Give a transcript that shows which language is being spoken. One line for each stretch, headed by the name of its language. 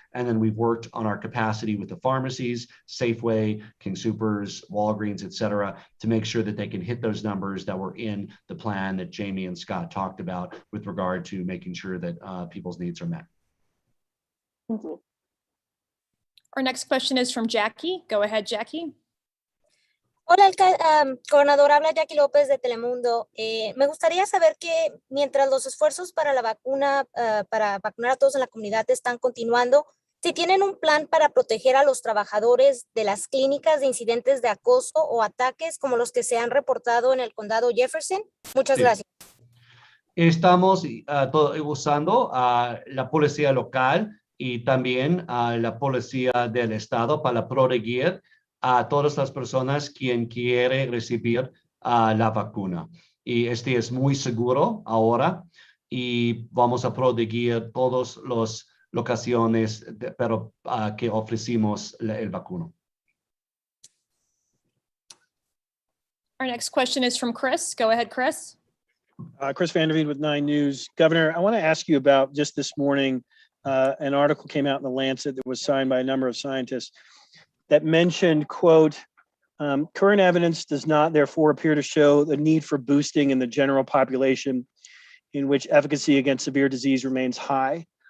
English: And then we've worked on our capacity with the pharmacies, Safeway, King Soopers, Walgreens, et cetera, to make sure that they can hit those numbers that were in the plan that Jamie and Scott talked about with regard to making sure that people's needs are met. Thank you. Our next question is from Jackie. Go ahead, Jackie.
Spanish: Hola, gobernador, habla Jackie López de Telemundo. Me gustaría saber que mientras los esfuerzos para la vacuna, para vacunar a todos en la comunidad están continuando, si tienen un plan para proteger a los trabajadores de las clínicas de incidentes de acoso o ataques como los que se han reportado en el condado Jefferson. Muchas gracias. Estamos usando la policía local y también la policía del estado para proteger a todas las personas quien quiere recibir la vacuna. Y este es muy seguro ahora y vamos a proteger todas las locaciones que ofrecimos el vacuno.
English: Our next question is from Chris. Go ahead, Chris. Chris Vanderveen with 9 News. Governor, I want to ask you about just this morning, an article came out in the Lancet that was signed by a number of scientists that mentioned, quote, current evidence does not therefore appear to show the need for boosting in the general population in which efficacy against severe disease remains high.